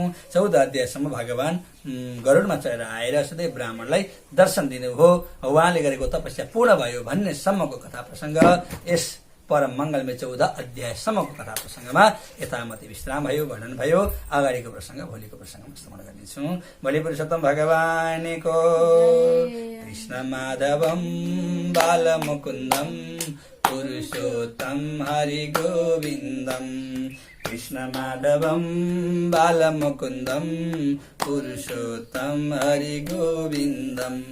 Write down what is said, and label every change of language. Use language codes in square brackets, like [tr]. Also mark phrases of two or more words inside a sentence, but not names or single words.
[ne] 14 अध्यायसम्म भगवान गरुडमा चढेर आएर सदैव ब्राह्मणलाई दर्शन दिनुभयो, उहाँले गरेको तपस्या पूर्ण भयो भन्ने सम्मको कथा प्रसङ्ग यस परम मङ्गलमय 14 अध्यायसम्मको कथा प्रसङ्गमा यथामति विश्राम भयो, वर्णन भयो। अगाडिको प्रसङ्ग भोलिको प्रसङ्गमा श्रवण गर्नेछौँ। भोलि पुरुषोत्तम भगवानको [sa] कृष्ण माधवम बालमुकुन्दम पुरुषोत्तम हरि गोविन्दम। कृष्ण माधवम बालमुकुन्दम पुरुषोत्तम हरि गोविन्दम।